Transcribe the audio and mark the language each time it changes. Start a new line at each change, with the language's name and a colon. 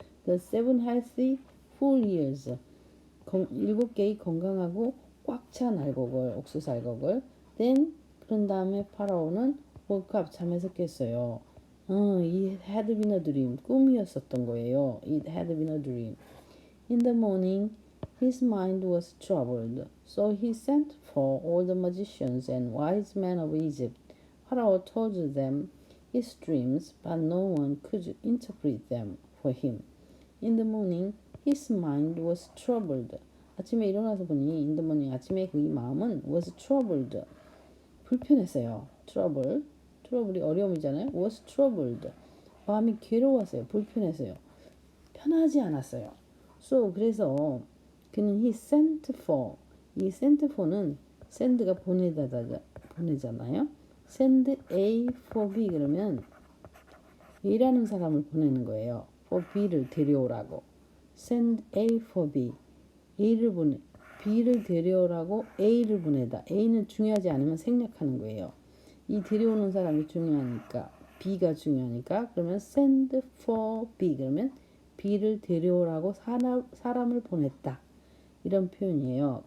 English: The 7 healthy full ears,
Korean: 7개의 건강하고 꽉 찬 알곡을, 옥수수 알곡을.
English: Then
Korean: 그런 다음에 파라오는
English: woke up,
Korean: 잠에서 깼어요.
English: It had been a dream,
Korean: 꿈이었었던 거예요.
English: It had been a dream. In the morning, his mind was troubled, so he sent for all the magicians and wise men of Egypt. Pharaoh told them his dreams, but no one could interpret them for him. In the morning, his mind was troubled.
Korean: 아침에 일어나서 보니
English: in the morning,
Korean: 아침에 그의 마음은
English: was troubled,
Korean: 불편했어요. trouble 트러블이 어려움이잖아요.
English: was troubled.
Korean: 마음이 괴로웠어요. 불편했어요. 편하지 않았어요. So 그래서 그는
English: he sent for
Korean: 이 sent for는 send가 보내잖아요. send A for B 그러면 A라는 사람을 보내는 거예요. for B를 데려오라고. send A for B. A를 보내 B를 데려오라고 A를 보내다. A는 중요하지 않으면 생략하는 거예요. 이 데려오는 사람이 중요하니까 B가 중요하니까 그러면 send for B 그러면 B를 데려오라고 사람을 보냈다. 이런 표현이에요.